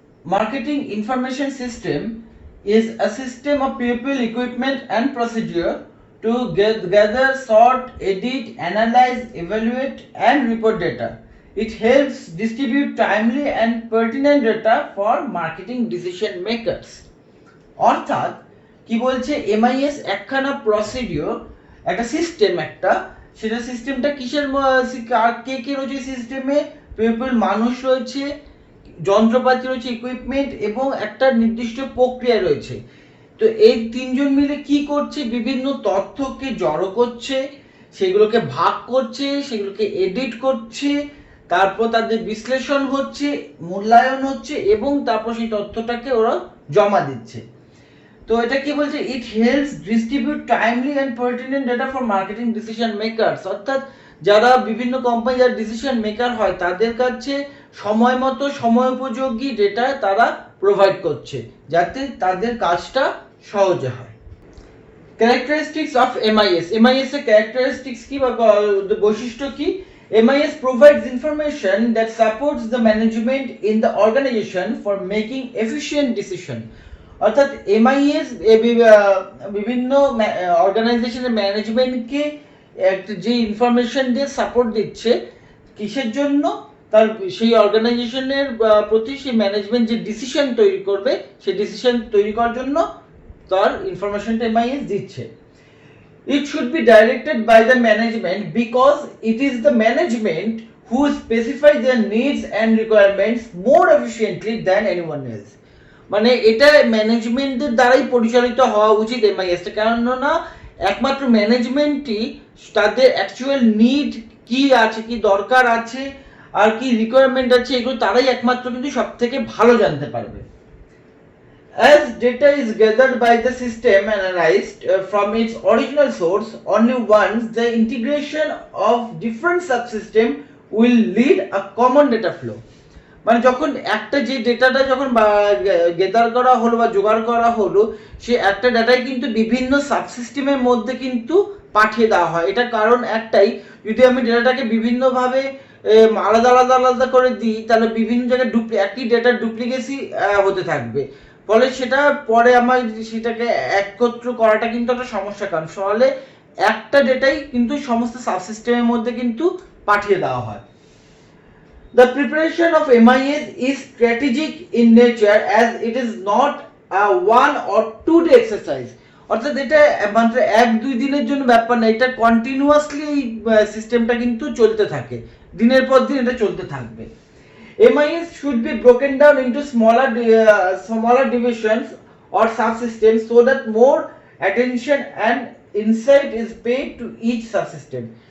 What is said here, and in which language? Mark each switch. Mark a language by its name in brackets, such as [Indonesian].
[English] Marketing Information System is a system of people, equipment, and procedure to gather, sort, edit, analyze, evaluate, and report data. It helps distribute timely and pertinent data for marketing decision makers. [Bangla] অর্থাৎ কি বলছে, MIS একখানা procedure, একটা system, সেটা সিস্টেমটা কিসের কে কে রয়েছে সিস্টেমে, পিপল মানুষ রয়েছে, যন্ত্রপাতি রয়েছে ইকুইপমেন্ট, এবং একটা নির্দিষ্ট প্রক্রিয়া রয়েছে। তো এই তিনজন মিলে কি করছে, বিভিন্ন তথ্যকে জড়ো করছে, সেগুলোকে ভাগ করছে, সেগুলোকে এডিট করছে, তারপর তাদের বিশ্লেষণ হচ্ছে, মূল্যায়ন হচ্ছে, এবং তারপর সেই তথ্যটাকে ওরা জমা দিচ্ছে। তো এটা কি বলছে, [English] it helps distribute timely and pertinent data for marketing decision makers, [Bangla] অর্থাৎ যারা বিভিন্ন কোম্পানি যারা ডিসিশন মেকার হয় তাদের কাছে সময় মতো সময় উপযোগী ডেটা তারা প্রোভাইড করছে, যাতে তাদের কাজটা সহজে হয়। ক্যারেক্টারিস্টিক্স অফ এমআইএস, এমআইএস এর ক্যারেক্টারিস্টিক্স কি বা বৈশিষ্ট্য কি? [English] MIS provides information that supports the management in the organization for making efficient decision. [Bangla] অর্থাৎ এমআইএস বিভিন্ন অর্গানাইজেশনের ম্যানেজমেন্টকে যে ইনফরমেশন দিয়ে সাপোর্ট দিচ্ছে, কিসের জন্য? তার সেই অর্গানাইজেশনের প্রতি সেই ম্যানেজমেন্ট যে ডিসিশন তৈরি করবে, সেই ডিসিশন তৈরি করার জন্য তার ইনফরমেশনটা এমআইএস দিচ্ছে। [English] It should be directed by the management because it is the management who specifies their needs and requirements more efficiently than anyone else. [Bangla] মানে এটা ম্যানেজমেন্টের দ্বারাই পরিচালিত হওয়া উচিত এমআইএসটা, কেননা একমাত্র ম্যানেজমেন্টই তাদের অ্যাকচুয়াল নিড কি আছে, কি দরকার আছে, আর কি রিকোয়ারমেন্ট আছে, এগুলো তারাই একমাত্র কিন্তু সব থেকে ভালো জানতে পারবে। [English] As data is gathered by the system analyzed from its original source, only once the integration of different subsystem will lead a common data flow. [Bangla] মানে যখন একটা যে ডেটাটা যখন গেদার করা হলো বা জোগাড় করা হলো, সে একটা ডাটাই কিন্তু বিভিন্ন সাবসিস্টেমের মধ্যে কিন্তু পাঠিয়ে দেওয়া হয়। এটা কারণ একটাই, যদি আমি ডেটাটাকে বিভিন্নভাবে আলাদা আলাদা আলাদা করে দিই, তাহলে বিভিন্ন জায়গায় একই ডেটার ডুপ্লিকেসি হতে থাকবে, ফলে সেটা পরে আমার সেটাকে একত্র করাটা কিন্তু একটা সমস্যার কারণ। ফলে একটা ডেটাই কিন্তু সমস্ত সাবসিস্টেমের মধ্যে কিন্তু পাঠিয়ে দেওয়া হয়। [English] The preparation of MIS is strategic in nature as it is not a 1 or 2 day exercise. [Bangla] অর্থাৎ এটা মাত্র 1-2 দিনের জন্য ব্যাপার না, এটা কন্টিনিউয়াসলি এই সিস্টেমটা কিন্তু চলতে থাকে, দিনের পর দিন এটা চলতে থাকবে। [English] MIS should be broken down into smaller divisions or subsystems so that more attention and insight is paid to each subsystem.